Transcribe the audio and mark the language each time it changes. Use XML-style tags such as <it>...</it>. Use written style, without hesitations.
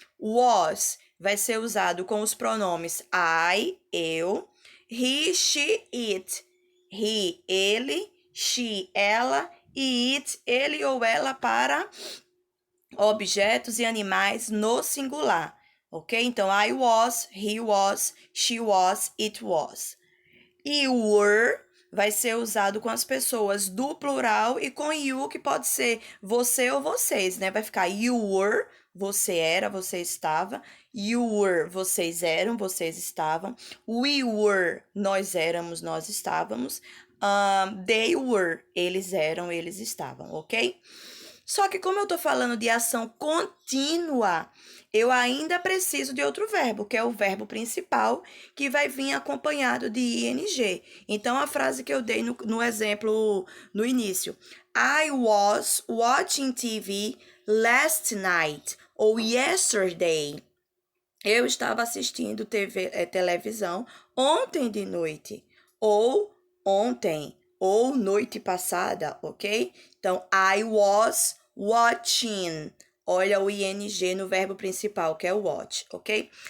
<pt>Was vai ser usado com os pronomes I, eu,</pt> <en>he, she, it.</en> <pt>He, ele, she, ela e it, ele ou ela para objetos e animais no singular, ok? Então,</pt> <en>he was, she was, it was. E were</en> <pt>vai ser usado com as pessoas do plural e com you, que pode ser você ou vocês, né? Vai ficar</pt> <en>you were,</en> <pt>você era, você estava.</pt> <en>You were,</en> <pt>vocês eram, vocês estavam.</pt> <en>We were,</en> <pt>nós éramos, nós estávamos.</pt> <en>They were,</en> <pt>eles eram, eles estavam, ok? Só que como eu tô falando de ação contínua, eu ainda preciso de outro verbo, que é o verbo principal, que vai vir acompanhado de ing. Então, a frase que eu dei no exemplo no início.</pt> <en>I was watching TV last night,</en> <pt>ou</pt> <en>yesterday.</en> <pt>Eu estava assistindo televisão ontem de noite, ou ontem, ou noite passada, ok? Então,</pt> <en>I was watching.</en> <pt>Olha o ing no verbo principal, que é o watch, ok?</pt>